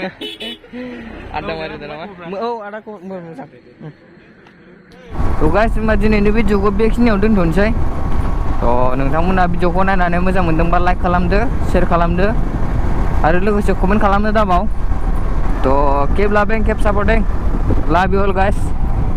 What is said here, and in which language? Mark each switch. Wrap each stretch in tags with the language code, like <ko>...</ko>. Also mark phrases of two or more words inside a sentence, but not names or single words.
<brx>आदामारि नामा औ आदाखौ मोजां थ' गाइस होनबा दिनैनि भिडिअखौ बेखिनियाव दोनथ'नोसै थ' नोंथांमोना भिडिअखौ नायनानै मोजां मोनदोंबा लाइक खालामदो शेयार खालामदो आरो लोगोसे कमेन्ट खालामनो दाबाव थ'</brx> <en>keep loving keep supporting love you all guys</en>